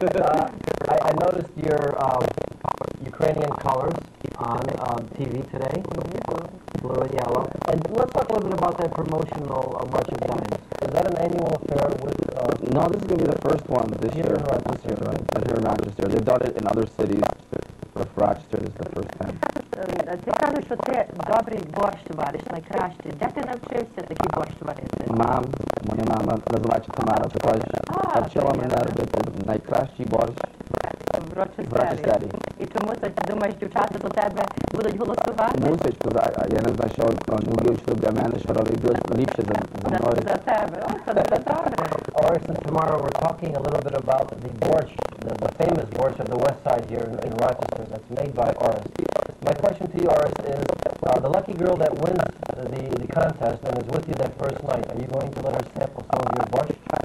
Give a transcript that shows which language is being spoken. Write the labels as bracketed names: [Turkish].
[English] I noticed your Ukrainian colors on TV today, blue and yellow. And let's talk a little bit about that promotional March of Dimes. Is that an annual affair with... No, this is going to be the first one this year. Here in Rochester. They've done it in other cities, but for Rochester, this is the first time. [Ukrainian] Ти кажеш, що ти добрий борщ вариш, найкращий. Де ти навчився такий борщ варити? Моя мама називається Тамара. Також навчила мене робити найкращий борщ в Рочестері. І чому ти думаєш, дівчата за тебе будуть голосувати? Мусить, я не знаю, що люди для мене, що роблять ліпше за мною. За тебе. Це дуже добре. [English] Orest and Tamara, we're talking a little bit about the borscht, the famous borscht of the west side here in Rochester that's made by Orest. My question to you, Orest, is the lucky girl that wins the contest and is with you that first night, are you going to let her sample some of your borscht?